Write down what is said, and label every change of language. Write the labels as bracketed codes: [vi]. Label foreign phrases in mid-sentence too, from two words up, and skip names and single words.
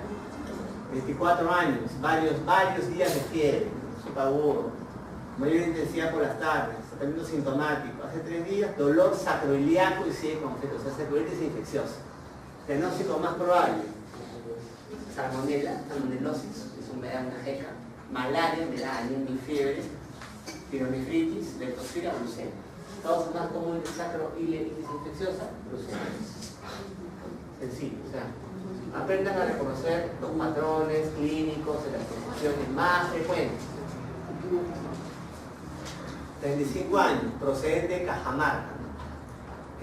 [es] 24 años, varios días de fiebre, súper agudo, mayor intensidad por las tardes, tratamiento sintomático. Hace 3 días, dolor sacroiliaco y sigue con fetos, o sea, sacroilitis infecciosa. Diagnóstico más probable: salmonella, salmonelosis, es una jeca, malaria, me da anemia y fiebre, pielonefritis, leptospira, brucela. Causa más común de sacroilitis infecciosa, brucela. Sencillo, o sea, aprendan a reconocer los patrones clínicos de las infecciones más frecuentes. 35 años, procedente de Cajamarca, ¿no?